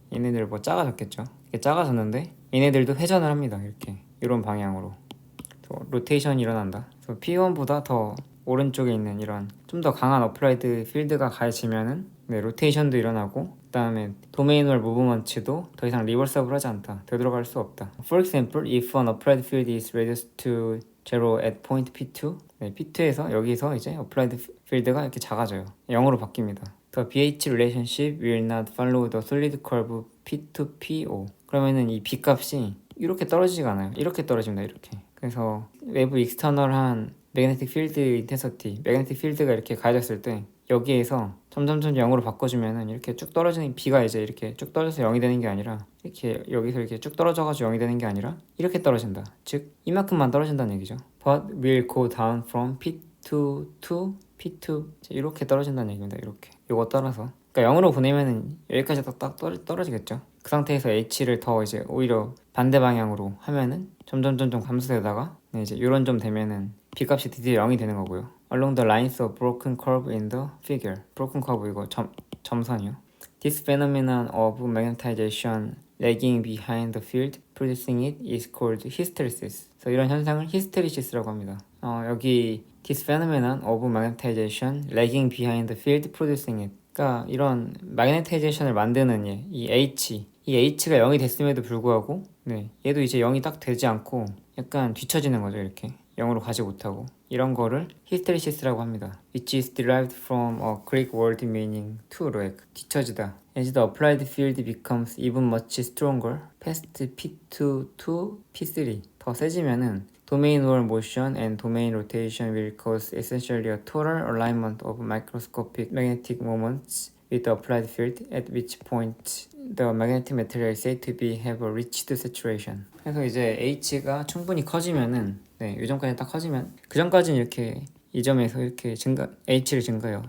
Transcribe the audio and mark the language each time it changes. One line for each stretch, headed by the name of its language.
Korean: 얘네들 뭐 작아졌겠죠. 이게 작아졌는데 얘네들도 회전을 합니다. 이렇게 이런 방향으로 또 로테이션이 일어난다. 그래서 P1보다 더 오른쪽에 있는 이런 좀 더 강한 어플라이드 필드가 가해지면은 로테이션도 일어나고 그 다음에 도메인월 무브먼트도 더 이상 리버서블 하지 않다. 되돌아갈 수 없다.
English: For example, if an applied field is reduced to zero at point P2
Korean: P2에서 여기서 이제 어플라이드 필드가 이렇게 작아져요. 0으로 바뀝니다.
English: The BH relationship will not follow the solid curve P2PO.
Korean: 그러면은 이 B 값이 이렇게 떨어지지가 않아요. 이렇게 떨어집니다. 이렇게. 그래서 외부 익스터널한 매그네틱 필드 인텐서티, 매그네틱 필드가 이렇게 가해졌을 때 여기에서 점점 0으로 바꿔주면은 이렇게 쭉 떨어지는 B가 이제 이렇게 쭉 떨어져서 0이 되는 게 아니라 이렇게 여기서 이렇게 쭉 떨어져가지고 0이 되는 게 아니라 이렇게 떨어진다. 즉 이만큼만 떨어진다는 얘기죠.
English: But will go down from P2 to P2
Korean: 이렇게 떨어진다는 얘기입니다. 이렇게 요거 따라서 그러니까 0으로 보내면은 여기까지 딱 떨어지겠죠. 그 상태에서 H를 더 이제 오히려 반대 방향으로 하면은 점점 감소되다가 이제 이런 점 되면은 B 값이 드디어 0이 되는 거고요.
English: Along the lines of broken curve in the figure.
Korean: broken curve 이거 점선이요.
English: This phenomenon of magnetization lagging behind the field producing it is called hysteresis.
Korean: 그래서 이런 현상을 히스테리시스라고 합니다.
English: 여기 This phenomenon of magnetization lagging behind the field producing it.
Korean: 그러니까 이런 마그네타이제이션을 만드는 이 H가 0이 됐음에도 불구하고 얘도 이제 0이 딱 되지 않고 약간 뒤처지는 거죠. 이렇게 0으로 가지 못하고 이런 거를 히스테리시스라고 합니다.
English: Which is derived from a Greek word meaning to lag,
Korean: 뒤처지다.
English: As the applied field becomes even much stronger past P2 to P3
Korean: 더 세지면은
English: domain wall motion and domain rotation will cause essentially a total alignment of microscopic magnetic moments with the applied field, at which point the magnetic material is said to be have reached saturation.
Korean: 그래서 이제 H가 충분히 커지면은 이 점까지 딱 커지면 그 전까지는 이렇게 이 점에서 이렇게 H를 증가해요.